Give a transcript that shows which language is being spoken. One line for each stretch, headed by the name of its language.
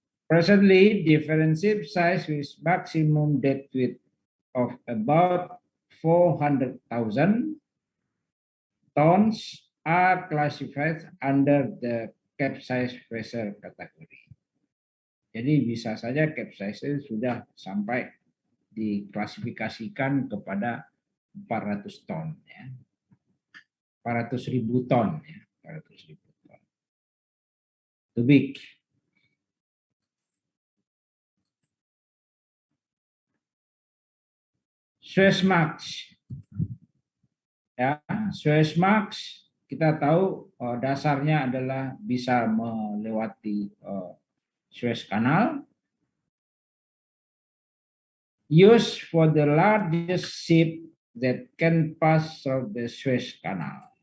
English: Presently, different ship size with maximum deadweight of about 400,000 tons are classified under the capsize vessel category.
Indonesian: Jadi bisa saja capsize sudah sampai diklasifikasikan kepada 400 ton ya. 400.000 ton ya, 400.000 ton.
English: Too big.
Indonesian: Suezmax. Ya, Suezmax kita tahu dasarnya adalah bisa melewati Suez Canal.
English: Used for the largest ship that can pass through the Suez Canal.